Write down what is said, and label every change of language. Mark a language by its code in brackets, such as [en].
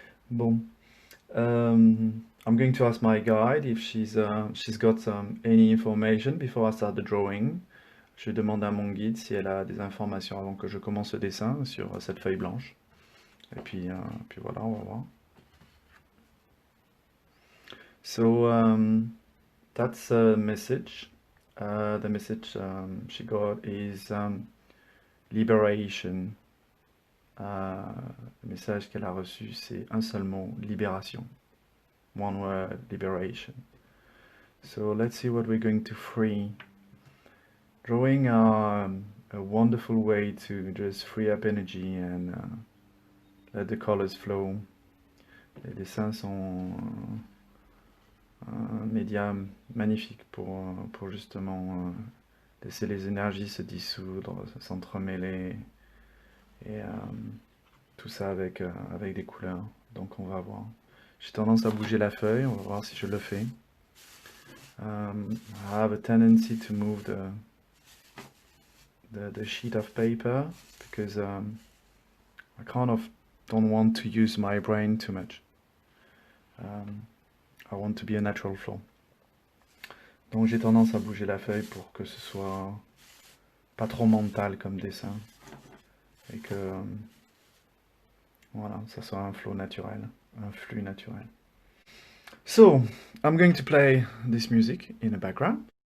[en] Bon, I'm going to ask my guide if she's got any information before I start the drawing. [fr] Je demande à mon guide si elle a des informations avant que je commence le dessin sur cette feuille blanche. Et puis voilà, on va voir. [en] So that's a message. The message she got is liberation. [fr] Le message qu'elle a reçu, c'est un seul mot, libération. [en] One word, liberation. So let's see what we're going to free. Drawing are a wonderful way to just free up energy and let the colors flow. [fr] Les dessins sont un média magnifique pour justement laisser les énergies se dissoudre, s'entremêler, et tout ça avec des couleurs. Donc on va voir. J'ai tendance à bouger la feuille, on va voir si je le fais. [en] I have a tendency to move the sheet of paper because I kind of don't want to use my brain too much. I want to be a natural flow. [fr] Donc j'ai tendance à bouger la feuille pour que ce soit pas trop mental comme dessin et que voilà, ça soit un flow naturel, un flux naturel. [en] So, I'm going to play this music in the background.